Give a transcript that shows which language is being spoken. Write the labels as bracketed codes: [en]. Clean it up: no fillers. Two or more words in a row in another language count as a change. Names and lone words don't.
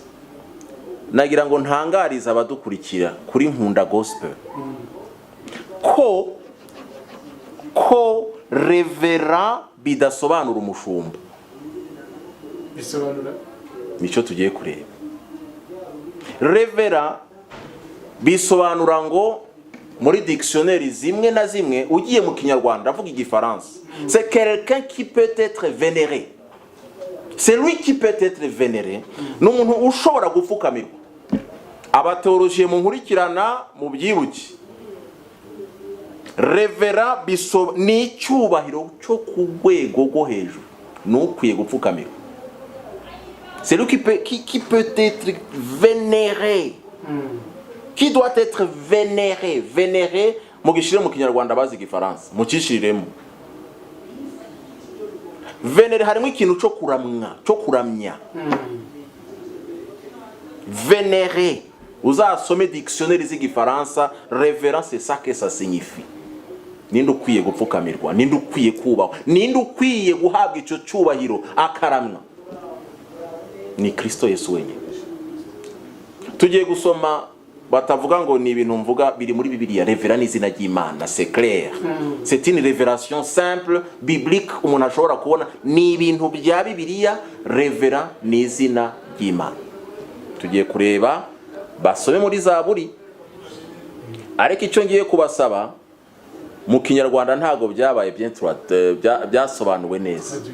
[rw] Nagira ngo ntangariza abadukurikira kuri Nkunda Gospel ko revera bidasobanura umushumba. Bisobanura nicyo tugiye kureba. Revera bisobanura ngo muri dictionnaire zimwe na zimwe ugiye mu Kinyarwanda avuga igifaransa, [fr] c'est quelqu'un qui peut être vénéré. C'est lui qui peut être vénéré. [rw] N'umuntu ushobora gupfukamirwa. Abateologiye mu nkurikirana mu byibuki. Revera ni icyubahiro cyo ku rwego rwo hejuru. N'ukwiye gupfukamirwa. [fr] C'est lui qui peut être vénéré. Qui doit être vénéré. Vénéré, [rw] mu gishire mu Kinyarwanda bazi igifaransa. Mu cishiriremo. Vénéré harimo ikintu cyo kuramya. Vénéré. Uzasome dictionnaire z'igifaransa, [fr] révérend c'est ça que ça signifie. [rw] Ninde ukwiye gupfukamirwa, ninde ukwiye kubaho, ninde ukwiye guhabwa icyo cyubahiro akaramwa. Ni Kristo Yesu wenyine. Tugiye gusoma batavuga ngo ni ibintu mvuga biri muri Bibiliya. Revera ni izina ry'Imana, [fr] c'est clair. C'est une révélation simple biblique [rw] umuntu ashobora kubona ni ibintu bya Bibiliya. Revera ni izina ry'Imana. Tugiye kureba basome muri Zaburi. Ariko icyo ngiye kubasaba mu Kinyarwanda ntago byabaye byasobanuwe neza.